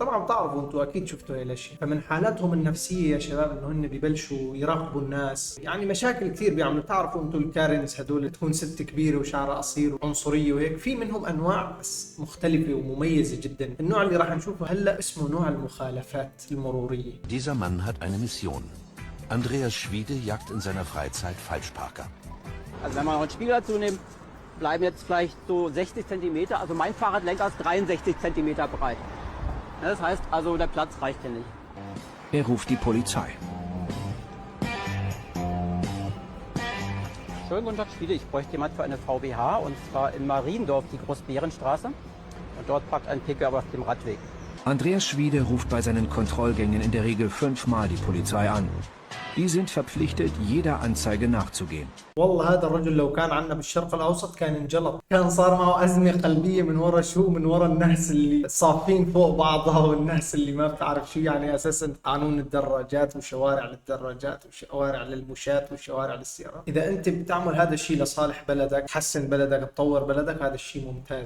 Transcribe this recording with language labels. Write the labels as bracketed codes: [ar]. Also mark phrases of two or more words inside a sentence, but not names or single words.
[ar] طبعا بتعرفوا انتم اكيد شفتوا هاي الاشياء. فمن حالاتهم النفسيه يا شباب انه هن ببلشوا يراقبوا الناس، يعني مشاكل كثير بيعملوا. بتعرفوا انتم الكارنز هدول، تكون ست كبيره وشعرها قصير وعنصريه وهيك. في منهم انواع بس مختلفه ومميزه جدا. النوع اللي راح نشوفه هلا اسمه نوع المخالفات المروريه. [de] Dieser Mann hat eine Mission. Andreas Schwiede jagt in seiner Freizeit Falschparker. Also wenn wir noch einen Spiegel dazu nehmen, bleiben jetzt vielleicht so 60 cm. Also mein Fahrradlenker ist 63 cm breit. Das heißt also, der Platz reicht hier nicht. Er ruft die Polizei. Schönen guten Tag, Schwiede. Ich bräuchte jemand für eine VWH und zwar in Mariendorf, die Großbärenstraße. Und dort parkt ein Pkw auf dem Radweg. Andreas Schwiede ruft bei seinen Kontrollgängen in der Regel 5-mal die Polizei an. Die sind verpflichtet, jeder Anzeige nachzugehen. [ar] والله هذا الرجل لو كان عندنا بالشرق الاوسط كان انجلط، كان صار معه ازمه قلبيه من ورا شو، من ورا الناس اللي صافين فوق بعضها والناس اللي ما بتعرف شو يعني اساسا قانون الدراجات وشوارع للدراجات وشوارع للمشاة وشوارع للسيارات. اذا انت بتعمل هذا الشيء لصالح بلدك، تحسن بلدك، تطور بلدك، هذا الشيء ممتاز.